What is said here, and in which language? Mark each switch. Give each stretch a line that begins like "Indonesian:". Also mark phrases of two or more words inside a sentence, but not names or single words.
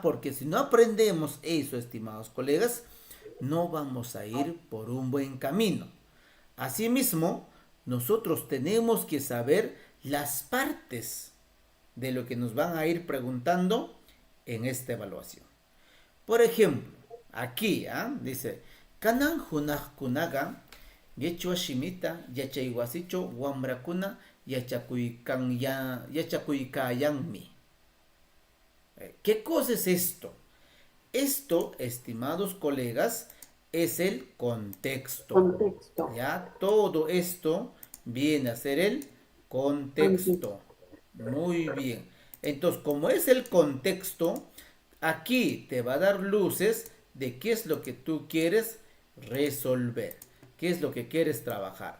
Spanish: Porque si no aprendemos eso, estimados colegas, no vamos a ir por un buen camino. Asimismo, nosotros tenemos que saber las partes de lo que nos van a ir preguntando en esta evaluación. Por ejemplo, aquí dice,
Quechua: kanan hunajkunaga yechua shimita yachayguasicho wambrakuna yachakuykayanmi.
Spanish: ¿Qué cosa es esto? Esto, estimados colegas, es el contexto. ¿Ya? Todo esto viene a ser el contexto. Muy bien. Entonces, como es el contexto, aquí te va a dar luces de qué es lo que tú quieres resolver, qué es lo que quieres trabajar.